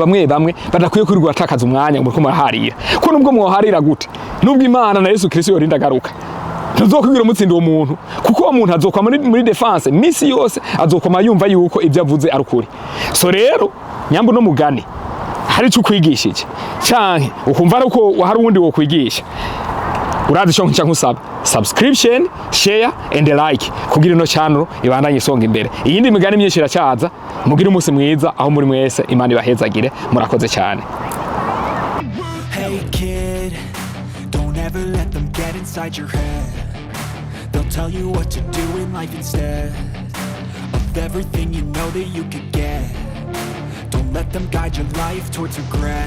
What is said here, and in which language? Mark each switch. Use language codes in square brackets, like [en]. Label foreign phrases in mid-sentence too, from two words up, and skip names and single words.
[rn] bamwe badakwiye kuri gutakaza umwanya ngo muraharira ko nubwo mwoharira gute nubwo Imana na Yesu Kristo yorinda garuka ntuzokwigira umutsinda uwo muntu kuko uwo muntu azokwa muri defense misi yose azokoma yumva yuko ibyo avuze ari ukuri so rero nyambo no mugani hari cyo kwigishije canke ukumva ari uko hari uwundi wo kwigisha urazi cyo nca nkusaba [en] subscription share and like [rn] kugira ino channel ibandanye isonga imbere iyindi migani myinshi iracaza mugira umunsi mwiza aho muri mwese Imana ibahezagire murakoze cyane. [en] Hey kid, don't ever let them get inside your head. They'll tell you what to do in life instead of everything you know that you could get. Don't let them guide your life towards regret.